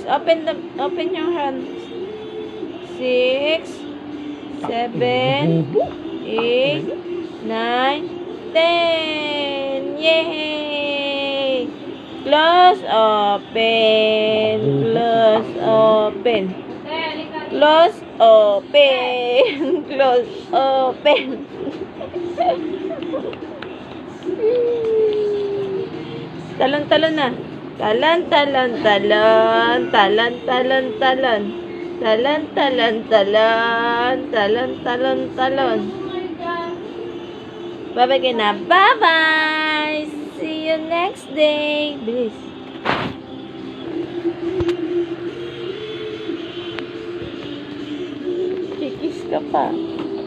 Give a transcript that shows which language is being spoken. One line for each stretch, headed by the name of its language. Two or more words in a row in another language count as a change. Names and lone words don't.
English: Open your hands. 6, 7, 8, 9, 10. Yay! Close open. Close open. Close open. Close open.
Filipino: Talon-talon na. Talon. Bye-bye ka na.
English: Bye-bye. See you next day.
Filipino: Bilis. Kikis ka pa.